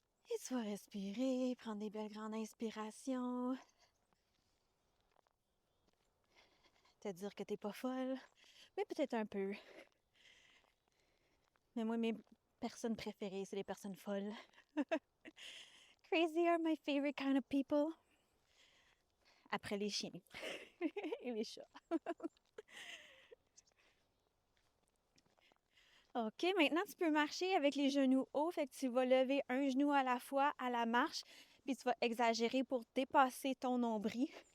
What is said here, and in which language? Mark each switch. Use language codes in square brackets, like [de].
[fr] Et tu vas respirer, prendre des belles grandes inspirations. Te dire que t'es pas folle, mais peut-être un peu. Mais moi, mes personnes préférées, c'est les personnes folles. [en] Crazy are my favorite kind of people. [fr] Après les chiens et les chats. OK, maintenant tu peux marcher avec les genoux hauts, fait que tu vas lever un genou à la fois à la marche, puis tu vas exagérer pour dépasser ton nombril.